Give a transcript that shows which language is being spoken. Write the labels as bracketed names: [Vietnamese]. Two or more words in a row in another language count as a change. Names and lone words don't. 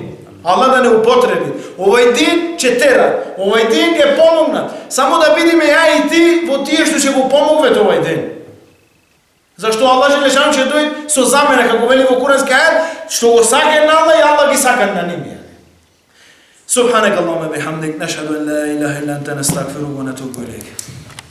[Macedonian] Аллах да не употреби. Овај ден ќе тера, овај ден е помогнат. Само да видиме ја и ти во тие што ќе го помогвете овај ден. Зашто Аллах Џелешану ќе дојде со замена, како вели во Курански ајат, што го сака на Аллах и Аллах ги сака на нив. [Arabic] سبحانك اللهم وبحمدك نشهد أن لا إله إلا أنت نستغفرك ونتوب إليك